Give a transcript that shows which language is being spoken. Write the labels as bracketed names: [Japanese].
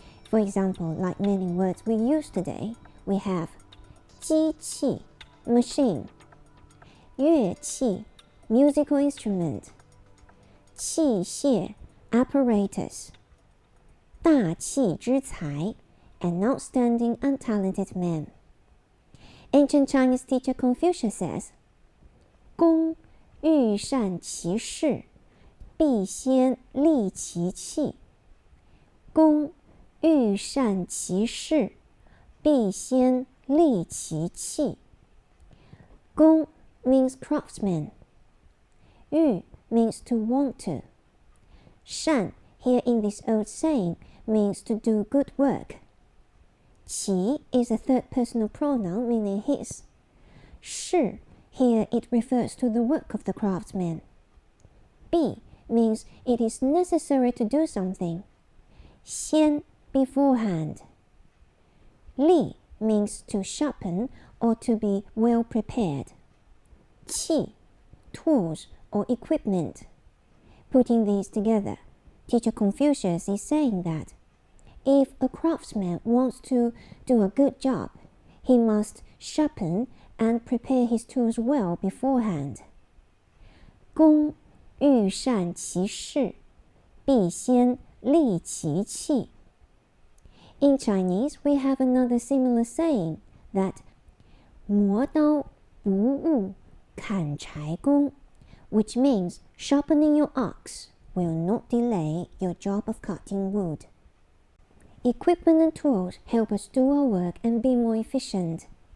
[English] For example, like many words we use today, we have 机器 machine, 乐器 musical instrument, 器械 apparatus, [Chinese] 大器之才 [English] an outstanding and talented man. Ancient Chinese teacher Confucius says, [Chinese] 工欲善其事必先利其器。工欲善其事必先利其器。 [English] 工 means craftsman. 欲 means to want to. 善 here in this old saying means to do good work. 其 is a third personal pronoun meaning his. 事 here it refers to the work of the craftsman. 必 means it is necessary to do something. 先 beforehand. 利 means to sharpen or to be well prepared. 器 tools or equipment. Putting these together, teacher Confucius is saying that if a craftsman wants to do a good job, he must sharpen and prepare his tools well beforehand. [Chinese] 工欲善其事必先利其器。 [English] In Chinese, we have another similar saying that [Chinese] 磨刀不误砍柴工, [English] which means sharpening your axe will not delay your job of cutting wood. Equipment and tools help us do our work and be more efficient.